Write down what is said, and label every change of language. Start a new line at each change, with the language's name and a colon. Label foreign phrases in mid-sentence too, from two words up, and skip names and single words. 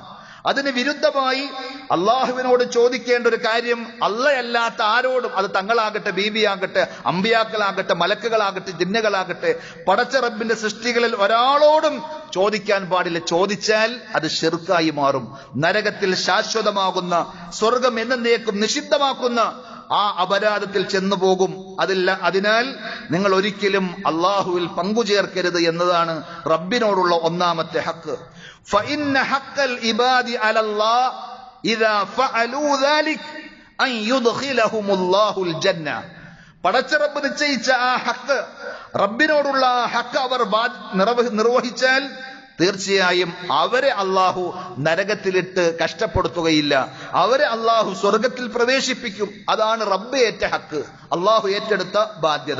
Malayalam: അതിന് വിരുദ്ധമായി അള്ളാഹുവിനോട് ചോദിക്കേണ്ട ഒരു കാര്യം അല്ലാത്ത ആരോടും, അത് തങ്ങളാകട്ടെ, ബീബിയാകട്ടെ, അമ്പിയാക്കളാകട്ടെ, മലക്കുകളാകട്ടെ, ജിന്നുകളാകട്ടെ, പടച്ച റബ്ബിന്റെ സൃഷ്ടികളിൽ ഒരാളോടും ചോദിക്കാൻ പാടില്ല. ചോദിച്ചാൽ അത് ശിർക്കായി മാറും. നരകത്തിൽ ശാശ്വതമാകുന്ന, സ്വർഗം എന്നേക്കും നിഷിദ്ധമാക്കുന്ന ആ അപരാധത്തിൽ ചെന്നുപോകും. അതിനാൽ നിങ്ങൾ ഒരിക്കലും അള്ളാഹുവിൽ പങ്കുചേർക്കരുത് എന്നതാണ് റബ്ബിനോടുള്ള ഒന്നാമത്തെ ഹക്ക്.
Arabic: فإن حق العباد على الله إذا فعلوا ذلك أن يدخلهم الله الجنة.
Malayalam: പടച്ച റബ്ബ് നിശ്ചയിച്ച ആ ഹക്ക്, റബ്ബിനോടുള്ള ആ ഹക്ക് അവർ നിർവഹിച്ചാൽ തീർച്ചയായും അവരെ അള്ളാഹു നരകത്തിലിട്ട് കഷ്ടപ്പെടുത്തുകയില്ല, അവരെ അള്ളാഹു സ്വർഗത്തിൽ പ്രവേശിപ്പിക്കും. അതാണ് റബ്ബ് ഏറ്റ ഹക്ക്, അള്ളാഹു ഏറ്റെടുത്ത ബാധ്യത.